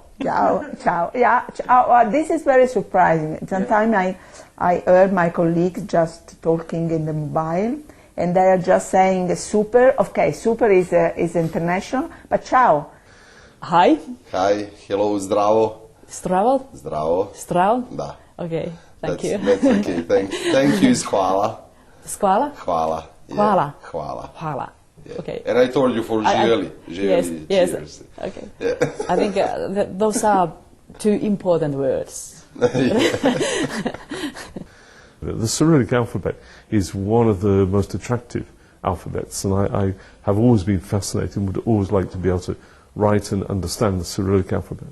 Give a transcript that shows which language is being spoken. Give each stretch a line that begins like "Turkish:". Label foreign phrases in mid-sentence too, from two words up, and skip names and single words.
Italian: Ciao, ciao.
English: Yeah, ciao. This is very surprising. Sometimes I heard my colleagues just talking in the mobile, and they are just saying super. Okay, super is international, but ciao. Hi. Hi, hello, zdravo. Zdravo. Zdravo. Zdravo. Da. Okay, thank you. That's okay. Thank you is hvala. Skvala. Hvala. Yeah. Hvala. Hvala. Hvala. Yeah. Okay. And I told you for želi. Yes, Želi, yes. cheers. Okay. Yeah. I think those are two important words. The Cyrillic alphabet is one of the most attractive alphabets, and I have always been fascinated and would always like to be able to write and understand the Cyrillic alphabet.